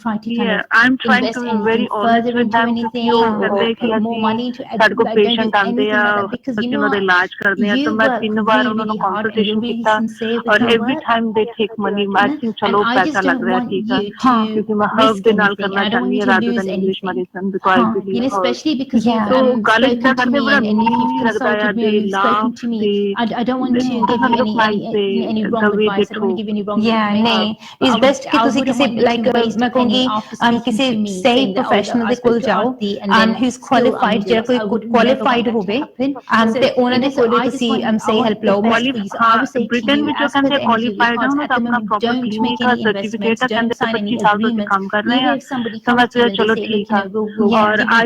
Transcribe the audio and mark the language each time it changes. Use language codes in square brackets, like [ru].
[en] I'm trying to be very honest with them [pa] ਕਿਉਂਕਿ ਉਹ ਕਹਿੰਦੇ ਕਿ ਅਸੀਂ ਸਾਡੇ ਕੋਲ ਪੇਸ਼ੈਂਟ ਆਉਂਦੇ ਆ ਅਸੀਂ ਉਹਨਾਂ ਦਾ ਇਲਾਜ ਕਰਦੇ ਆ ਤਾਂ ਮੈਂ 3 ਵਾਰ ਉਹਨਾਂ ਨੂੰ ਕੰਸਲਟੇਸ਼ਨ ਕੀਤਾ ਔਰ [en] every time they take money [pa] ਮੈਂ ਥਿੰਕ ਚਲੋ ਪੈਸਾ ਲੱਗ ਰਿਹਾ ਠੀਕ ਆ ਕਿਉਂਕਿ ਮੈਂ ਹਰਬ ਦੇ ਨਾਲ ਕਰਨਾ ਚਾਹੁੰਦੀ ਹਾਂ [en] rather than English medicine [pa] ਬਿਕॉज [en] I believe so [pa] ਗੱਲ ਇਦਾਂ ਕਰਦੇ ਬੜਾ ਨਹੀਂ ਲੱਗਦਾ ਯਾਰ ਦੇ ਲਾਭ ਤੇ [en] I don't want to give you any wrong advice. I don't want to give you any wrong information. [pa] नहीं [en] it's best [pa] कि ਤੁਸੀਂ ਕਿਸੇ like ਮੈਂ ਕਹੂੰਗੀ ਕਿਸੇ ਸਹੀ ਪ੍ਰੋਫੈਸ਼ਨਲ ਦੇ ਕੋਲ ਜਾਓ [en] who is qualified [pa] ਜਿਹੜਾ ਕੋਈ ਕੁਆਲੀਫਾਈਡ ਹੋਵੇ ਤੇ ਉਹਨਾਂ ਦੇ ਕੋਲ ਤੁਸੀਂ ਸਹੀ ਹੈਲਪ ਲਓ ਬ੍ਰਿਟਨ ਵਿੱਚ ਕਹਿੰਦੇ ਕੁਆਲੀਫਾਈਡ ਆ ਉਹਨਾਂ ਦਾ ਆਪਣਾ ਪ੍ਰੋਪਰ ਕਲੀਨਿਕ ਦਾ ਸਰਟੀਫਿਕੇਟ ਆ ਕਹਿੰਦੇ 25 ਸਾਲ ਤੋਂ ਕੰਮ ਕਰ ਰਹੇ ਆ ਤਾਂ ਮੈਂ ਚਲੋ ਠੀਕ ਆ ਔਰ